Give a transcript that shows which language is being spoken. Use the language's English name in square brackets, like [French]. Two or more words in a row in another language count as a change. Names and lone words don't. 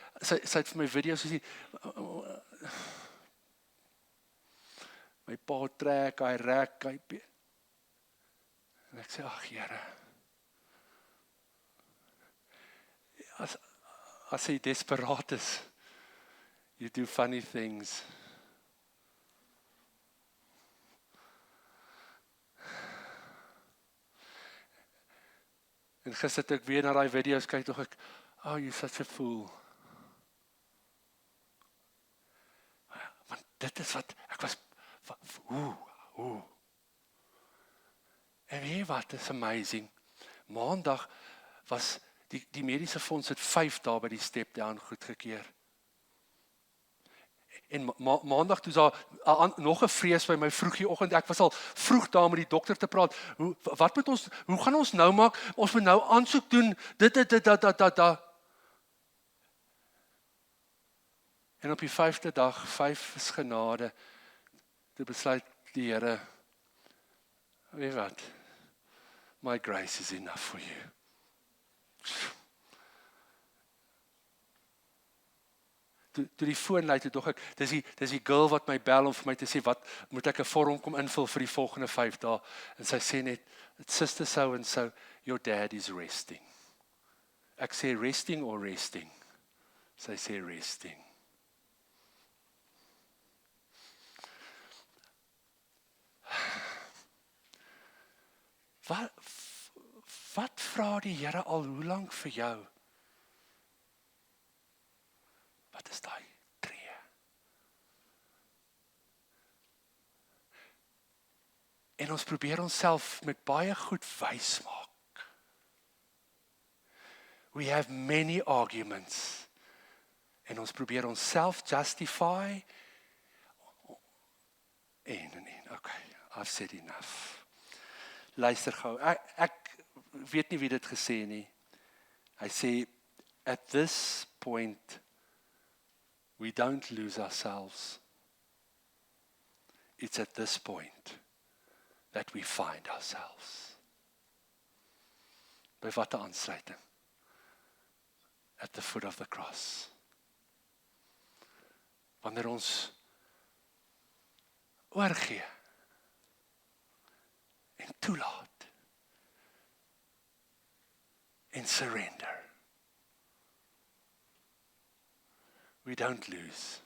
[Afrikaans] Sy het vir my video's gesê, my pa trek, hy rek, en ek sê, ag Here, as hy desperaat is, [English] you do funny things. [Afrikaans] En gister toe ek weer na daai video's kyk, tog ek, [English] oh, you're such a fool. [Afrikaans] Want dit is wat, ek was, En weet jy wat, is amazing. Maandag was, die mediese fonds het 5 dae by die [English] step down [Afrikaans] goedgekeur. En maandag toe is daar nog 'n vrees by my vroegoggend. Ek was al vroeg daar met die dokter te praat. Hoe gaan ons nou maak? Ons moet nou aansoek doen. Dit. En op die 5de dag, 5 is genade. Toe besluit die Here, weet wat? [English] My grace is enough for you. [Afrikaans] Toe die foon lui, toe dog ek, dis die girl wat my bel om vir my te sê, wat moet ek 'n vorm kom invul vir die volgende 5 dae? En sy sê net, [English] sister so and so, your dad is resting. [Afrikaans] Ek sê [English] resting or resting? [Afrikaans] Sy sê resting. Wat vra die Here al hoe lank vir jou? Wat is daai tree? En ons probeer onsself met baie goed wys maak. [English] We have many arguments. [Afrikaans] En ons probeer onsself justify. Nee, [English] okay, I've said enough. [Afrikaans] Luister gou, ek weet nie wie dit gesê nie. Hy sê, [English] at this point, we don't lose ourselves. It's at this point that we find ourselves. [Afrikaans] By wat 'n aansluiting? [English] At the foot of the cross. [Afrikaans] Wanneer ons oorgee en toelaat en surrender. [English] We don't lose.